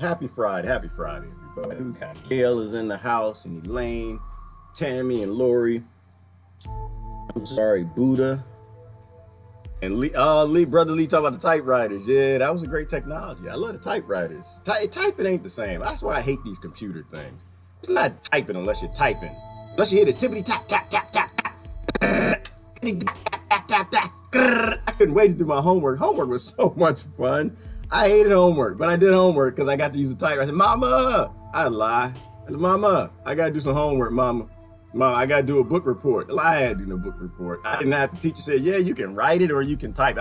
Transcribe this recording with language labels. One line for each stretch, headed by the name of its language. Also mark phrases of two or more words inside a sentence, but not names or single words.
English: Happy Friday, everybody. We got Gail is in the house, and Elaine, Tammy, and Lori. I'm sorry, Buddha. And Lee, brother Lee talking about the typewriters. Yeah, that was a great technology. I love the typewriters. Typing ain't the same. That's why I hate these computer things. It's not typing unless you're typing. Unless you hit it tippity tap, tap, tap, tap, tap. Tap, tap, tap. I couldn't wait to do my homework. Homework was so much fun. I hated homework, but I did homework because I got to use the typewriter. I said, Mama, I'd lie. I said, Mama, I got to do some homework, Mama. Mama, I got to do a book report. I had to do no book report. I didn't have the teacher say, yeah, you can write it or you can type it.